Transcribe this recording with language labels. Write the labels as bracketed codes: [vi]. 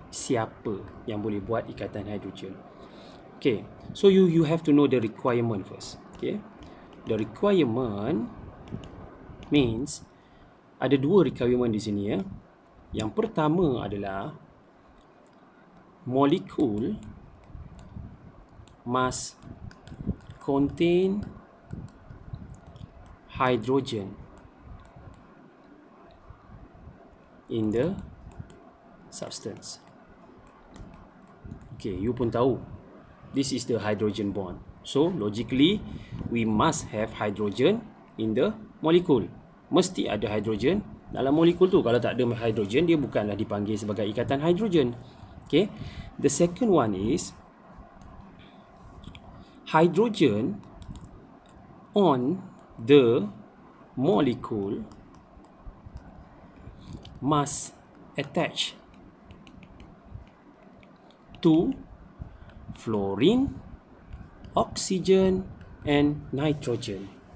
[ms] Siapa yang boleh buat ikatan hidrogen? [en] Okay, so you have to know the requirement first. Okay, the requirement means [ms] ada 2 requirement di sini ya. Yang pertama adalah [en] molecule must contain hydrogen in the substance. Okay, you [ms] pun tahu [en] this is the hydrogen bond. So logically we must have hydrogen in the molecule. [ms] Mesti ada hydrogen dalam molekul tu. Kalau tak ada hydrogen, dia bukanlah dipanggil sebagai ikatan hydrogen. [en] Okay, the second one is hydrogen on the molecule must attach to fluorine, oxygen and nitrogen.